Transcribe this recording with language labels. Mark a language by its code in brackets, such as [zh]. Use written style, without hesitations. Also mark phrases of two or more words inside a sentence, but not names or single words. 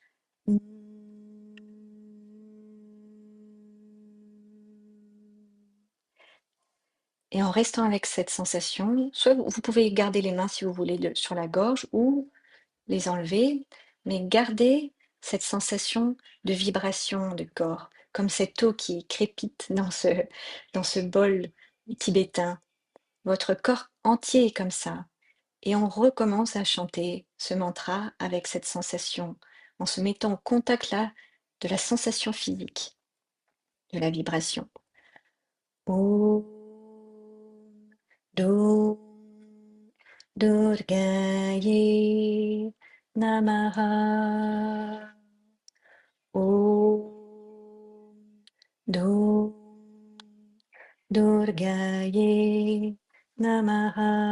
[fr] Et en restant avec cette sensation, soit vous pouvez garder les mains si vous voulez sur la gorge ou les enlever, mais gardez cette sensation de vibration du corps, comme cette eau qui crépite dans ce bol tibétain. Votre corps entier est comme ça. Et on recommence à chanter ce mantra avec cette sensation, en se mettant en contact là de la sensation physique, de la vibration. [sa] ॐ दुं दुर्गायै नमः. ॐ दुं दुर्गायै नमः.